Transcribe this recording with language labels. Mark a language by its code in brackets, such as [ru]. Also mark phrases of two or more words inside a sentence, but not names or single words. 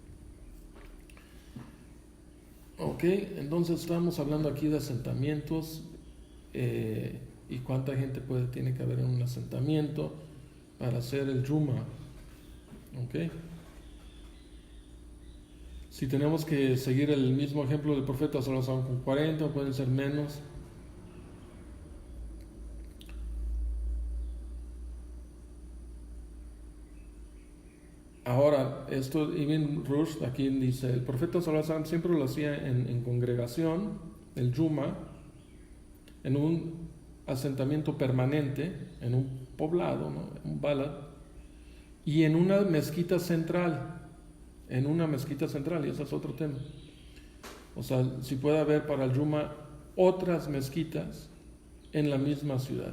[es] Ok, entonces estamos hablando aquí de asentamientos, y cuánta gente tiene que haber en un asentamiento para hacer el Juma. ¿Ok? Si tenemos que seguir el mismo ejemplo del profeta [ar] صلى الله عليه وسلم [es] con 40, pueden ser menos. Ahora, esto Ibn Rushd aquí dice, el profeta [ar] صلى الله عليه وسلم [es] siempre lo hacía en congregación, el Juma, en un asentamiento permanente, en un poblado, ¿no? Un balad, y en una mezquita central, y ese es otro tema. O sea, si puede haber para el Juma otras mezquitas en la misma ciudad.